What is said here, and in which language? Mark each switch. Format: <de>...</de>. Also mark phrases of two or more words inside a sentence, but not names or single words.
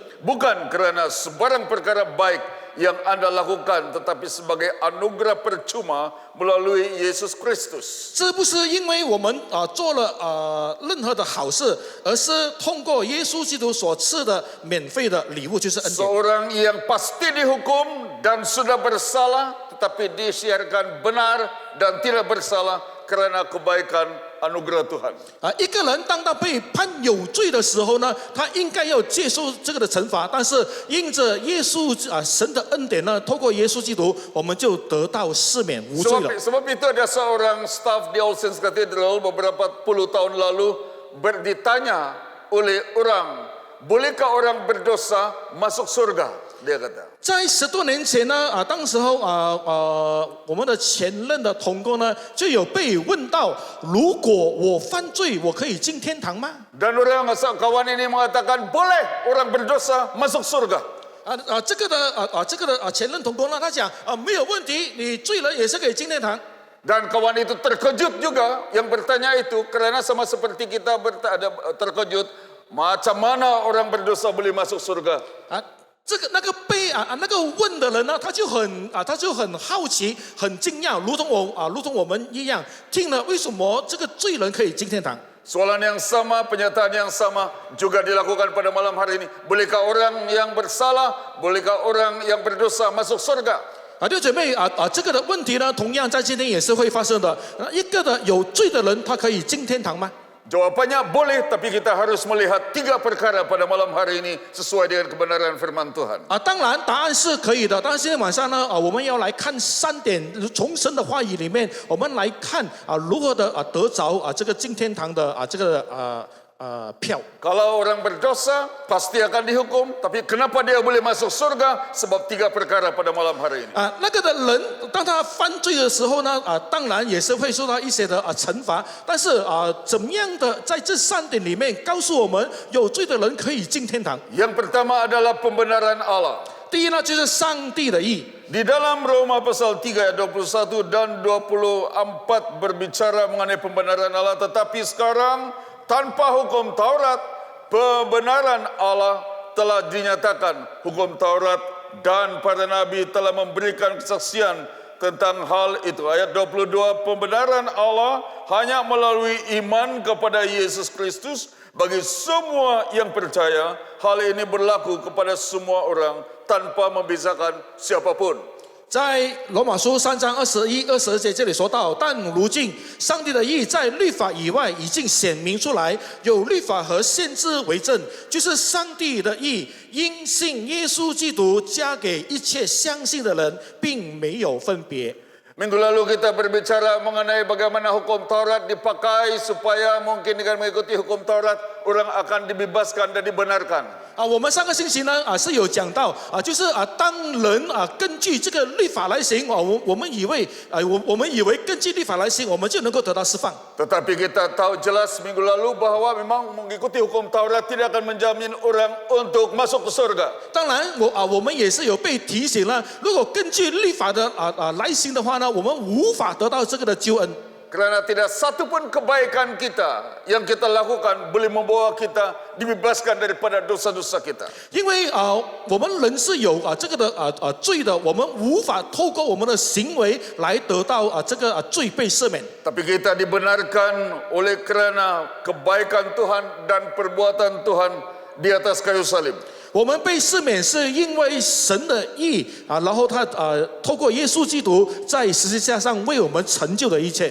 <ms>Bukan karena sebarang perkara baik yang Anda lakukan, tetapi sebagai anugerah percuma melalui Yesus Kristus.</ms> <zh>这不是因为我们做了任何的好事，而是通过耶稣基督所赐的免费的礼物，就是恩典。</zh> <ms>Seorang yang pasti dihukum dan sudah bersalah, tetapi disiarkan benar dan tidak bersalah karena kebaikan anugerah Tuhan.</ms> <zh>一个人当他被判有罪的时候呢，他应该要接受这个的惩罚，但是因着耶稣神的恩典呢，透过耶稣基督，我们就得到赦免无罪了。</zh> <ms>Sebab itu ada seorang staf di All Saints Cathedral beberapa puluh tahun lalu ditanya oleh orang, bolehkah orang berdosa masuk surga? Dia kata.</ms> <zh>在10多年前呢，当时候我们的前任的同工呢，就有被问到，如果我犯罪，我可以进天堂吗？</zh> <ms>Dan orang kawan ini mengatakan boleh orang berdosa masuk surga.</ms> <zh>这个的前任同工呢，他讲没有问题，你罪人也是可以进天堂。</zh> <ms>Dan kawan itu terkejut juga yang bertanya itu karena sama seperti kita terkejut macam mana orang berdosa boleh masuk surga.</ms> <zh>那个问的人呢，他就很好奇，很惊讶，如同我们一样，听了为什么这个罪人可以进天堂？</zh> <ms>Soalan yang sama, penyataan yang sama juga dilakukan pada malam hari ini. Bolehkah orang yang bersalah, bolehkah orang yang berdosa masuk surga?</ms> <zh>弟兄姐妹这个的问题呢，同样在今天也是会发生的。一个的有罪的人，他可以进天堂吗？</zh> <ms>Jawabannya boleh, tapi kita harus melihat 3 perkara pada malam hari ini sesuai dengan kebenaran firman Tuhan.</ms> <zh>当然答案是可以的。但是今天晚上呢，我们要来看3点，从神的话语里面，我们来看如何的得着这个进天堂的这个票。</zh> <ms>Kalau orang berdosa pasti akan dihukum, tapi kenapa dia boleh masuk surga? Sebab 3 perkara pada malam hari ini.</ms> <zh>那个的人当他犯罪的时候呢，当然也是会受到一些的惩罚。但是怎么样的在这3点里面告诉我们，有罪的人可以进天堂？</zh> <ms>Yang pertama adalah pembenaran Allah.</ms> <zh>第一呢，就是上帝的义。</zh> <ms>Di dalam Roma pasal 3 ayat 21 dan 24 berbicara mengenai pembenaran Allah, tetapi sekarang tanpa hukum Taurat, pembenaran Allah telah dinyatakan. Hukum Taurat dan para nabi telah memberikan kesaksian tentang hal itu. Ayat 22, pembenaran Allah hanya melalui iman kepada Yesus Kristus bagi semua yang percaya. Hal ini berlaku kepada semua orang tanpa membezakan siapapun.</ms> <zh>在罗马书3章21、22节这里说到，但如今上帝的义在律法以外已经显明出来，有律法和先知为证，就是上帝的义因信耶稣基督加给一切相信的人，并没有分别。</zh> <ms>Minggu lalu kita berbicara mengenai bagaimana hukum Taurat dipakai supaya mungkin dengan mengikuti hukum Taurat orang akan dibebaskan dan dibenarkan.</ms> <zh>我们上个星期呢是有讲到就是当人根据这个律法来行我们以为根据律法来行，我们就能够得到释放。</zh> <ms>Tetapi kita tahu jelas minggu lalu bahwa memang mengikuti hukum Taurat tidak akan menjamin orang untuk masuk ke surga.</ms> <zh>当然我们也是有被提醒了，如果根据律法的来行的话呢，我们无法得到这个的救恩。</zh> <ms>Karena tidak satu pun kebaikan kita yang kita lakukan boleh membawa kita dibebaskan daripada dosa-dosa kita.</ms> <zh>因为我们人是有这个的罪的，我们无法透过我们的行为来得到这个罪被赦免。</zh> <ms>Tapi kita dibenarkan oleh karena kebaikan Tuhan dan perbuatan Tuhan di atas kayu salib.</ms> <zh>我们被赦免是因为神的义然后他透过耶稣基督在十字架上为我们成就的一切。</zh>